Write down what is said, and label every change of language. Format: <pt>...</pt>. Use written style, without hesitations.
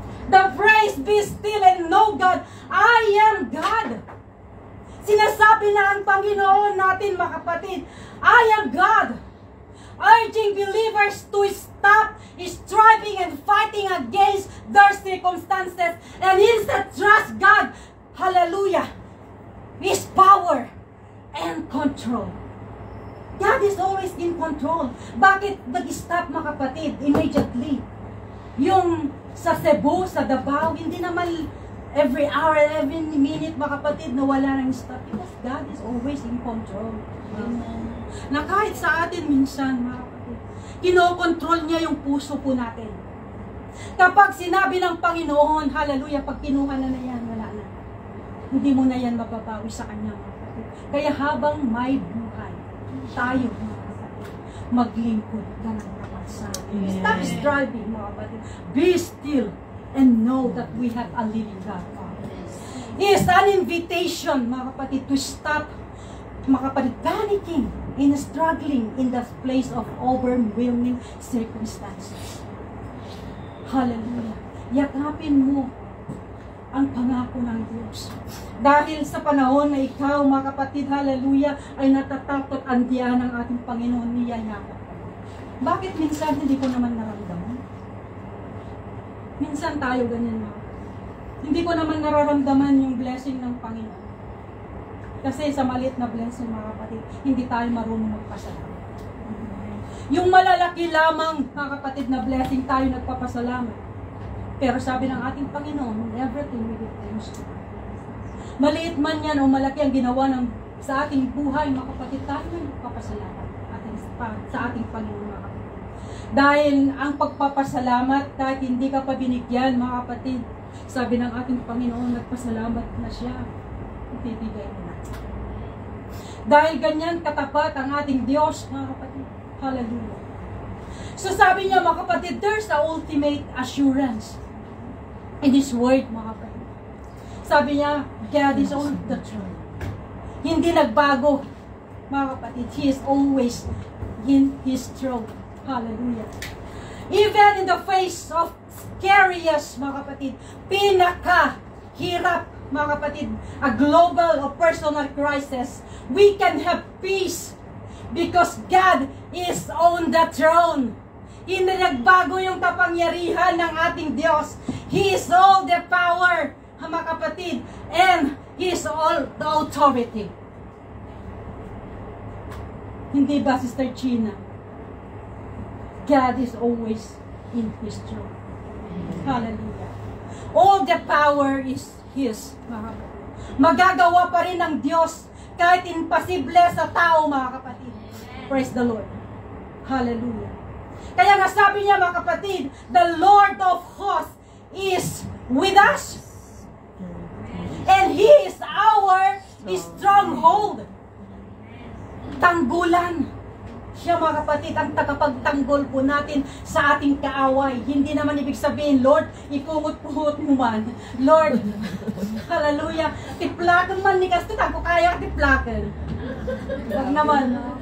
<en>The phrase, be still and know God, I am God.</en> <tl>Sinasabi na ang Panginoon natin, mga kapatid,</tl> <en>I am God. Urging believers to stop striving and fighting against their circumstances and instead trust God, hallelujah, His power and control. God is always in control.</en> <tl>Bakit nag-stop, mga kapatid, immediately? Yung sa Cebu, sa Davao, hindi naman</tl> <en>Every hour, every minute,</en> <tl>mga kapatid, na wala nang stop.</tl> <en>Because God is always in control.</en> <tl>Na kahit sa atin minsan, mga kapatid, kinokontrol niya yung puso po natin. Kapag sinabi ng Panginoon, hallelujah, pag kinuha na yan, wala na. Hindi mo na yan mababawi sa Kanya, mga kapatid. Kaya habang may buhay, tayo, mga kapatid, maglingkod ka ng tapat sa atin.</tl> <en>Stop striving,</en> <tl>mga kapatid.</tl> <en>Be still and know that we have a living God. It is an invitation,</en> <tl>mga kapatid,</tl> <en>to stop, mga kapatid, panicking and struggling in the place of overwhelming circumstances. Hallelujah.</en> <tl>Yakapin mo ang pangako ng Diyos. Dahil sa panahon na ikaw, mga kapatid, hallelujah, ay natatakot ang diyan ng ating Panginoon, niyayakap. Bakit minsan hindi ko naman naramdaman? Minsan tayo ganyan, mga. Hindi ko naman nararamdaman yung blessing ng Panginoon. Kasi sa maliit na blessing, mga kapatid, hindi tayo marunong magpasalamat. Yung malalaki lamang, mga kapatid, na blessing tayo nagpapasalamat. Pero sabi ng ating Panginoon,</tl> <en>everything we give thanks to God.</en> <tl>Maliit man yan o malaki ang ginawa sa ating buhay, mga kapatid, tayo nagpapasalamat sa ating Panginoon, mga kapatid. Dahil ang pagpapasalamat, kahit hindi ka pa binigyan, mga kapatid, sabi ng ating Panginoon, nagpasalamat na siya, ibibigay mo na. Dahil ganyan katapat ang ating Diyos, mga kapatid.</tl> <en>Hallelujah. So</en> <tl>sabi niya, mga kapatid,</tl> <en>there's the ultimate assurance in His word, mga kapatid.</en> <tl>Sabi niya,</tl> <en>God is on the throne.</en> <tl>Hindi nagbago, mga kapatid.</tl> <en>He is always in His throne. Hallelujah. Even in the face of scariest,</en> <tl>mga kapatid, pinaka-hirap, mga kapatid,</tl> <en>a global or personal crisis, we can have peace because God is on the throne.</en> <tl>Hindi nagbago yung kapangyarihan ng ating Diyos.</tl> <en>He is all the power,</en> <tl>mga kapatid,</tl> <en>and He is all the authority.</en> <tl>Hindi ba,</tl> <en>Sister China? God is always in His throne. Hallelujah. All the power is His,</en> <tl>mga kapatid. Magagawa pa rin ng Diyos kahit imposible sa tao, mga kapatid.</tl> <en>Praise the Lord. Hallelujah.</en> <tl>Kaya nga sabi niya, mga kapatid,</tl> <en>the Lord of hosts is with us. And He is our stronghold.</en> <tl>Tanggulan. Siya, mga kapatid, ang tagapagtanggol po natin sa ating kaaway. Hindi naman ibig sabihin, Lord, ipungot-pungot mo man. Lord, hallelujah, tiplakan man ni Kasto, ako kaya tiplakan. Huwag naman.</tl>